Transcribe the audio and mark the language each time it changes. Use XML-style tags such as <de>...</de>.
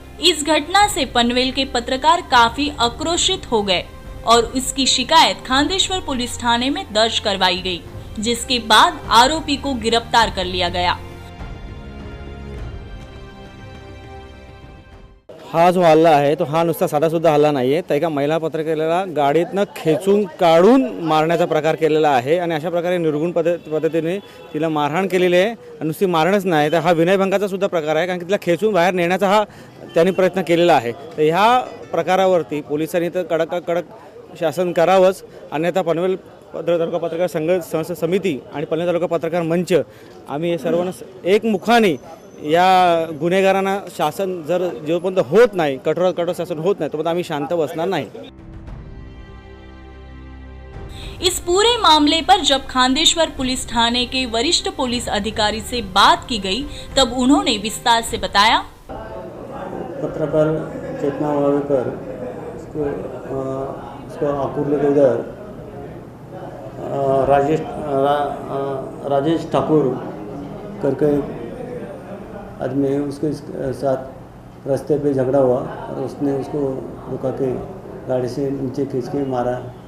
<hi>इस घटना से पनवेल के पत्रकार काफी आक्रोशित हो गए और इसकी शिकायत खांदेश्वर पुलिस थाने में दर्ज करवाई गई, जिसके बाद आरोपी को गिरफ्तार कर लिया गया।</hi> <mr>हा जो हल्ला आहे तो हा नुसता साधासुद्धा हल्ला नाही आहे, तर एका महिला पत्रकाराला गाडीतनं खेचून काढून मारण्याचा प्रकार केलेला आहे आणि अशा प्रकारे निर्गुण पद्धतीने तिला मारहाण केलेली आहे। आणि नुसती मारणच नाही तर हा विनयभंगाचा सुद्धा प्रकार आहे, कारण की तिला खेचून बाहेर नेण्याचा हा त्यांनी प्रयत्न केलेला आहे। तर ह्या प्रकारावरती पोलिसांनी तर कडक शासन करावंच, अन्यथा पनवेल तालुका पत्रकार संघ समिती आणि पनवेल तालुका पत्रकार मंच आम्ही हे सर्वांना एकमुखाने या गुन्हेगारांना शासन जर जोपर्यंत होत नाही, कठोरात कठोर शासन होत नाही, तोपर्यंत आम्ही शांत बसणार नाही।</mr> <hi>इस पूरे मामले पर जब खांदेश्वर पुलिस थाने के वरिष्ठ पुलिस अधिकारी से बात की गई, तब उन्होंने विस्तार से बताया। पत्रकार चेतना वावेकर उसको आकुर्ले के उधर राजेश ठाकुर करके आदमी उसके साथ रास्ते पे झगड़ा हुआ और उसने उसको रुका के गाड़ी से नीचे खींच के मारा।</hi>